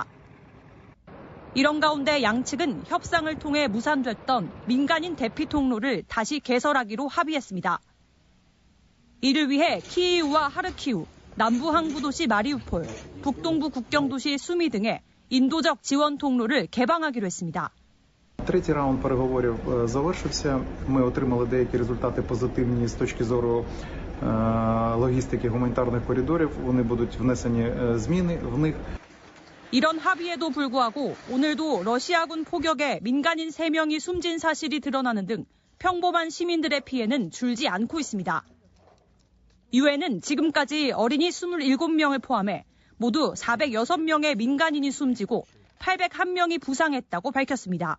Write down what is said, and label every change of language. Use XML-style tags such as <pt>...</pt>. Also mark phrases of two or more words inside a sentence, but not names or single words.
<ko>이런 가운데 양측은 협상을 통해 무산됐던 민간인 대피 통로를 다시 개설하기로 합의했습니다. 이를 위해 키이우와 하르키우, 남부 항구 도시 마리우폴, 북동부 국경 도시 수미 등의 인도적 지원 통로를 개방하기로 했습니다.</ko> <uk>Третій раунд переговорів завершився. Ми отримали деякі результати позитивні з точки зору логістики гуманітарних коридорів. Вони будуть внесені зміни в них.</uk> <ko>이런 합의에도 불구하고 오늘도 러시아군 포격에 민간인 3명이 숨진 사실이 드러나는 등 평범한 시민들의 피해는 줄지 않고 있습니다. 유엔은 지금까지 어린이 27명을 포함해 모두 406명의 민간인이 숨지고 801명이 부상했다고 밝혔습니다.</ko>